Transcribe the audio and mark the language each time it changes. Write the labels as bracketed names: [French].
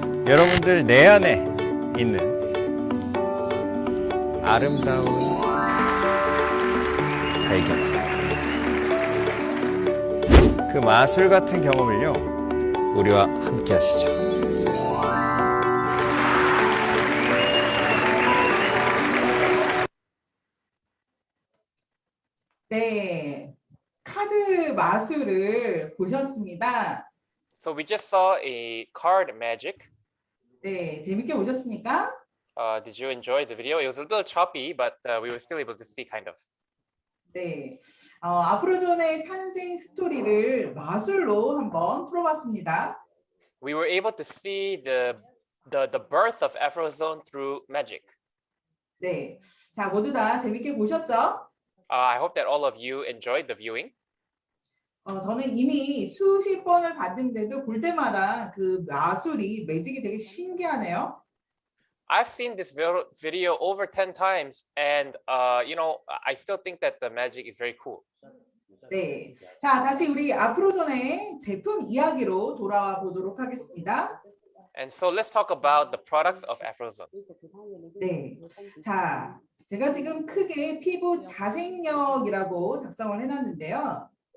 [Korean] 여러분들 내 안에 있는 아름다운 발견, 그 마술 같은 경험을요, 우리와 함께 하시죠. 네, 카드 마술을 보셨습니다. [English] So we just saw a card magic. [Korean] 네, 재밌게 보셨습니까? [English] Did you enjoy the video? It was a little choppy, but we were still able to see kind of. [Korean] 네, 아프로존의 탄생 스토리를 마술로 한번 풀어봤습니다. [English] We were able to see the birth of Afrozone through magic. [Korean] 네, 자 모두 다 재밌게 보셨죠? [English] I hope that all of you enjoyed the viewing. [Korean] 저는 이미 수십 번을 봤는데도 볼 때마다 그 마술이 매직이 되게 신기하네요. [English] I've seen this video over 10 times, and you know, I still think that the magic is very cool. [Korean] 네, 자 다시 우리 아프로존의 제품 이야기로 돌아와 보도록 하겠습니다. [English] And so let's talk about the products of Afrozone. [Korean] 네, 자 제가 지금 크게 피부 자생력이라고 작성을 해놨는데요.